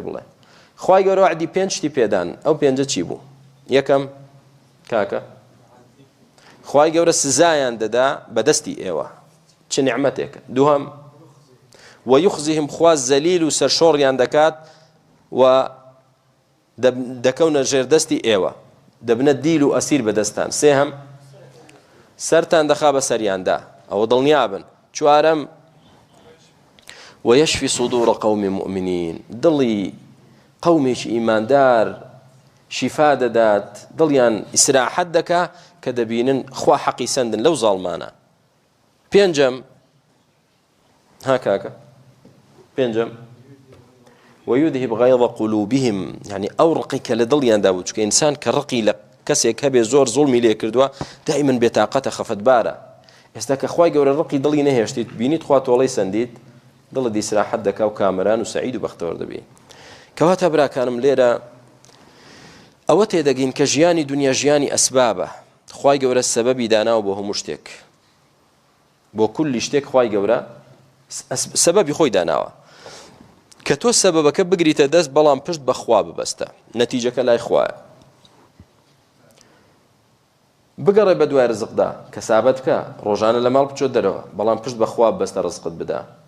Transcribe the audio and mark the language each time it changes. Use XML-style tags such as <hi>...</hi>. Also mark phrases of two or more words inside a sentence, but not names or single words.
<ckb>بڵێ خوای گەورە وعدی 5 شتی پێدان ئەو 5 چی بوو یەکەم کاکە خوای گەورە سزایان دەدا بەدەستی ئێوە چ نیعمەتێکە دووهەم ويخزهم خوا زەلیل و سەرشۆڕیان دەکات و دەکەونە ژێردەستی ئێوە دەبنە دیل و ئەسیر بەدەستان سێهەم سەرتان دەخا بە سەریاندا ئەوە دڵنیابن چوارەم</ckb> <ar>ويشفي صدور قوم مؤمنين</ar> <ckb>دڵی قەومێکی ئیماندار شیفا دەدات دڵیان ئیسراحەت دەکا کە دەبینن خوا حەقی سەندن لەو زاڵمانە پێنجەم ها کاکە پێنجەم</ckb> <ar>ويذهب غيظ قلوبهم</ar> <ckb>يعني ئەو ڕقی کە لە دڵیاندا بوو چکە ئینسان کە ڕقی لە کەسێک هەبێ زۆر زوڵمی لێ کردووە دائیمەن بێتاقەتە خەفەتبارە ئێستا کە خوای گەورە ڕقی دڵی نەهێشتیت بینیت خوا تۆڵەی سەندیت دڵت ئیسراحەت دەکا و کامەران و سەعید و بەختەوەر دەبی کەواتە براکانم لێرە ئەوە تێدەگەین کە ژیانی دنیا ژیانی ئەسبابە خوای گەورە سەبەبی داناوە بۆ هەموو شتێک بۆ کولی شتێک خوای گەورە سەبەبی خۆی داناوە کە تۆ سەبەبەکە بگریتە دەست بەڵام پشت بە خوا ببەستە نەتیجەکە لای خوایە بگەڕێ بە دوای ڕزقدا کەسابەت بکە ڕۆژانە لە ماڵ بچۆ دەرەوە بەڵام پشت بەخوا بەستە ڕزقت بدا.</ckb>